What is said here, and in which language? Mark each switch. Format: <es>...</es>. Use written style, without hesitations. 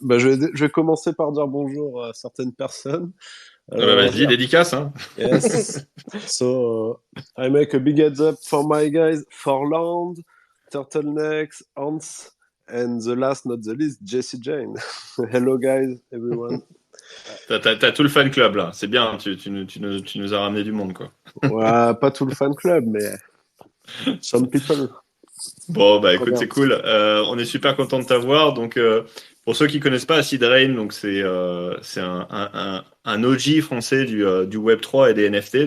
<fr>Je vais commencer par dire bonjour à certaines personnes. Ah bah Alors, vas-y, dédicace, hein.</fr> <en>yes. So, I make a big heads up for my guys, Forland, Turtlenecks, Hans, and the last not the least, Jesse Jane. Hello guys, everyone.</en> <fr>T'as tout le fan club là. C'est bien. Tu nous as ramené du monde quoi. Ouais, pas tout le fan club, mais</fr> <en>some people.</en> <fr>Bon, bah Trop écoute, bien. c'est cool. On est super content de t'avoir. Donc, pour ceux qui connaissent pas Acid Rain, donc c'est un OG français du Web3 et des NFT.</fr>